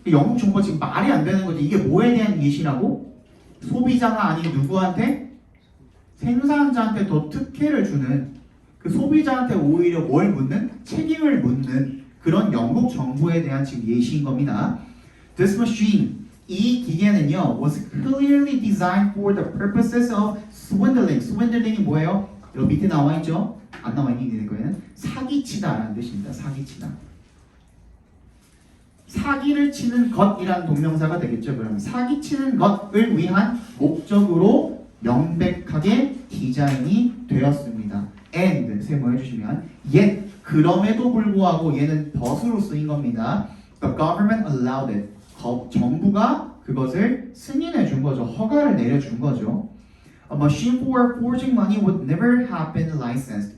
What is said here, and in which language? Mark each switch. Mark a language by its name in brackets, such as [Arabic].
[Korean] 영국 정부가 지금 말이 안 되는 거지. 이게 뭐에 대한 예시라고? 소비자가 아닌 누구한테? 생산자한테 더 특혜를 주는, 그 소비자한테 오히려 뭘 묻는? 책임을 묻는 그런 영국 정부에 대한 지금 예시인 겁니다. [English] This machine, [Korean] 이 기계는요, [English] was clearly designed for the purposes of swindling. [Korean] swindling이 뭐예요? 여기 밑에 나와 있죠? 안 나와 있는 거에는 사기치다라는 뜻입니다. 사기치다. 사기를 치는 것이라는 동명사가 되겠죠. 그럼 사기치는 것을 위한 목적으로 명백하게 디자인이 되었습니다. and 세모해 주시면 yet 그럼에도 불구하고 얘는 덫으로 쓰인 겁니다. [English] The government allowed it. [Korean] 정부가 그것을 승인해 준 거죠. 허가를 내려준 거죠. [English] A machine for forging money would never have been licensed.